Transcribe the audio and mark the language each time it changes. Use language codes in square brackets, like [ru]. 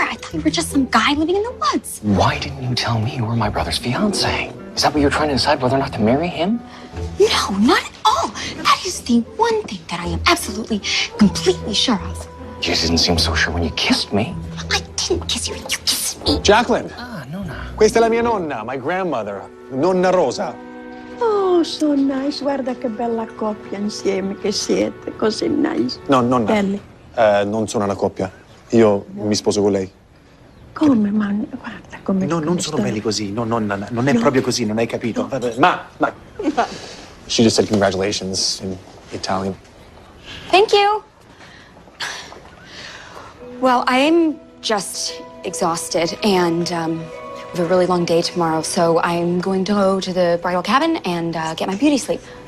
[en] I thought you were just some guy living in the woods. Why didn't you tell me you were my brother's fiance? Is that what you're trying to decide, whether or not to marry him? No, not at all. That is the one thing that I am absolutely, completely sure of. You didn't seem so sure when you kissed me. I didn't kiss you. You kissed me. Jacqueline. [it] Nonna. Questa è la mia nonna, [en] my grandmother, [it] Nonna Rosa. [en] Oh, so nice. [it] Guarda che bella coppia insieme che siete. Così nice. No, nonna. Belli. Non sono una coppia. Io mi sposo con lei. Come, ma guarda come... No, non sono sta- belli così. No, nonna, non è proprio così, non hai capito. Ma. [en] She just said congratulations in Italian. Thank you. Well, I'm just exhausted, and we have a really long day tomorrow, so I'm going to go to the bridal cabin and get my beauty sleep.